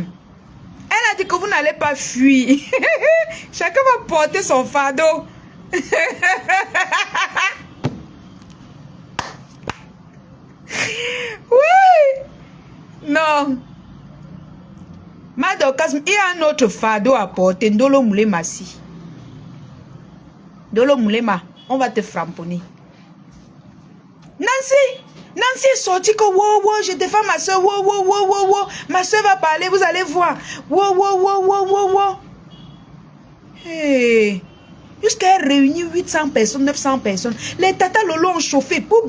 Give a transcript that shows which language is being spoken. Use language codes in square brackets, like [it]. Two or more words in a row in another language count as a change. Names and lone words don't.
[fr] Elle a dit que vous n'allez pas fuir. Chacun va porter son fardeau. Oui. Non. Madokasme, il y a un autre fardeau à porter. Ndolo Moulema si. Ndolo Moulema, on va te framponner. Nancy est sortie que wow, je défends ma soeur. Wow. Ma soeur va parler, vous allez voir. Wow. Hey. Jusqu'à réunir 800 personnes, 900 personnes. Les tatas lolo ont chauffé.